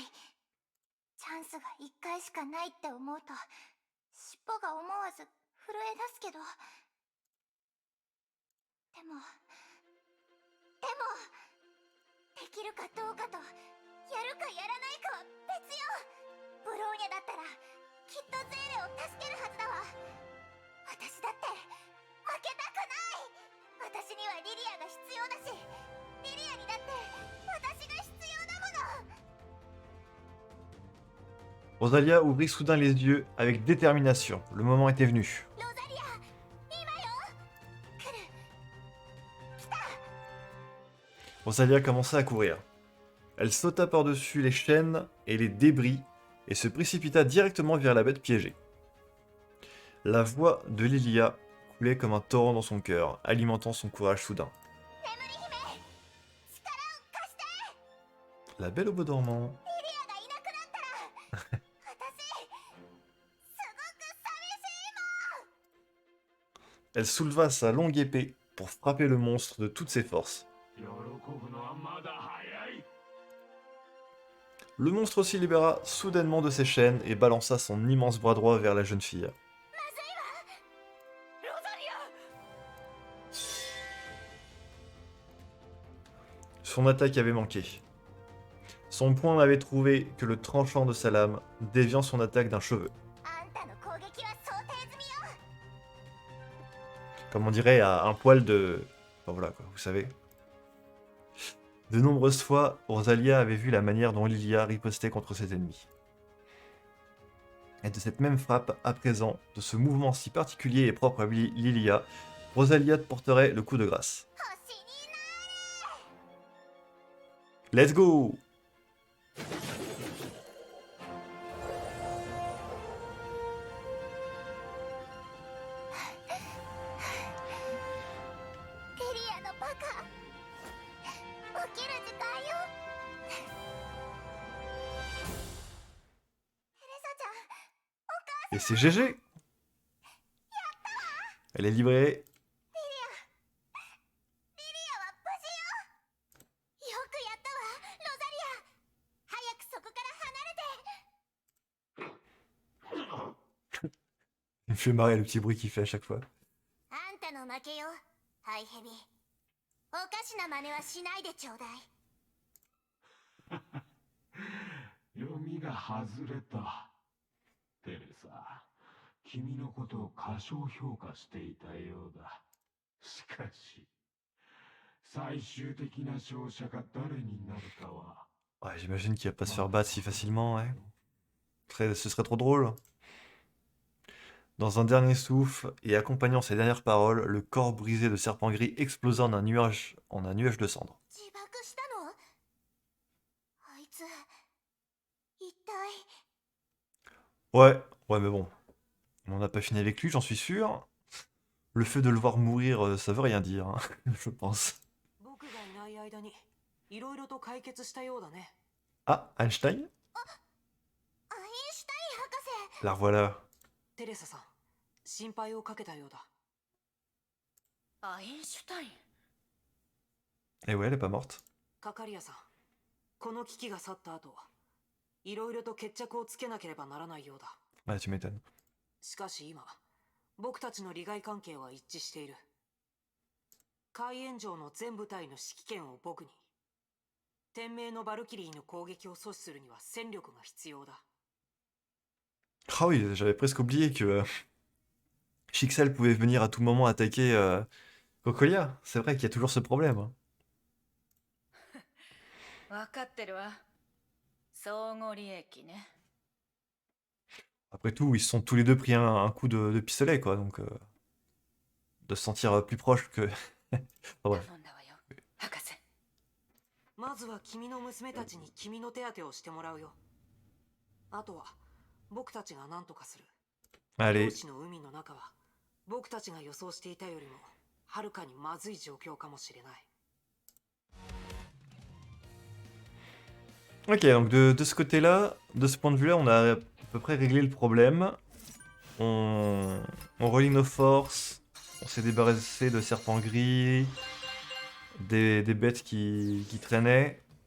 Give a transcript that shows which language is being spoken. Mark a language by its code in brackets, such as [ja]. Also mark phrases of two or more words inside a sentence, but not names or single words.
[ja] チャンスが1回しかないって思うと尻尾が思わず震え出すけど、でもできるかどうかとやるかやらないかは別よ。ブローニャだったらきっとゼーレを助けるはずだわ。私だって負けたくない。私にはリリアが必要だし、リリアにだって私が必要だもの。 [fr] Rosalia ouvrit soudain les yeux avec détermination. Le moment était venu. [ja] ロザリア、今よ。来る。来た。 [fr] Rosalia commença à courir. Elle sauta par-dessus les chaînes et les débris et se précipita directement vers la bête piégée. La voix de Lilia coulait comme un torrent dans son cœur, alimentant son courage soudain. [ja] 眠り姫、力を貸して。 [fr] La Belle au Bois dormant. [ja] リリアがいなくなったら私すごく寂しい。 [fr] Elle souleva sa longue épée pour frapper le monstre de toutes ses forces. [ja] 喜ぶのはまだ早い。 [fr] Le monstre s'y libéra soudainement de ses chaînes et balança son immense bras droit vers la jeune fille. [ja] ロザリア [fr] Son attaque avait manqué. Son poing n'avait trouvé que le tranchant de sa lame, déviant son attaque d'un cheveu. [ja] あんたの攻撃は想定済みよ。 [fr] Comme on dirait à un poil de... Enfin voilà quoi, vous savez. De nombreuses fois, Rosalia avait vu la manière dont Lilia ripostait contre ses ennemis. Et de cette même frappe, à présent, de ce mouvement si particulier et propre à Lilia, Rosalia porterait le coup de grâce. [ja] 星にな [en] Let's go! [ja] リリアのバカ。起きる時間よ。テレサちゃん、お母 [fr] Et c'est GG! Elle est livrée. [ja] リリアは無事よ。よくやったわ、ロザリア。早くそこから離れて。 [fr] Il me fait marrer le petit bruit qu'il fait à chaque fois. [ja] あんたの負けよ、ハイヘビ。おかしな真似はしないでちょうだい。読みが外れた。テレサ、君のことを過小評価していたようだ。しかし、最終的な勝者が誰になるかは。 [fr] Ouais, j'imagine qu'il va pas se faire battre si facilement, ouais. Ce serait trop drôle. Dans un dernier souffle, et accompagnant ses dernières paroles, le corps brisé de Serpent Gris explosa en un nuage de cendres. [ja] 自爆したの？あいつ、一体。 [fr] Ouais, mais bon. On n'a pas fini avec lui, j'en suis sûr. Le fait de le voir mourir, ça veut rien dire, hein, je pense. [ja] 僕がいない間にいろいろと解決したようだね。 [fr] Ah, Einstein? [ja] アインシュタイン博士。 [fr] La revoilà. [ja] テレサさん、心配をかけたようだ。アインシュタイン [fr] Et ouais, elle est pas morte. [ja] カカリアさん、この危機が去った後、いろいろと決着をつけなければならないようだ。 [fr] Ouais, tu m'étonnes. [ja] しかし今、僕たちの利害関係は一致している。海援城の全部隊の指揮権を僕に。天命のバルキリーの攻撃を阻止するには戦力が必要だ。 [fr] Ah oui, j'avais presque oublié que Chixel pouvait venir à tout moment attaquer Cocolia. C'est vrai qu'il y a toujours ce problème. Hein. [ja] 分かってるわ。相互利益ね。 [fr] Après tout, ils se sont tous les deux pris un coup de pistolet, quoi. Donc, de se sentir plus proche que... Enfin, bref. [ja] 頼んだわよ、博士。まずは君の娘たちに君の手当てをしてもらうよ。あとは僕たちが何とかする。 [fr] Allez. [ja] 漁師の海の中は僕たちが予想していたよりもはるかにまずい状況かもしれない。 [fr] Ok, donc de ce côté-là, de ce point de vue-là, on a à peu près réglé le problème. On relie nos forces. On s'est débarrassé de serpents gris. Des bêtes qui traînaient.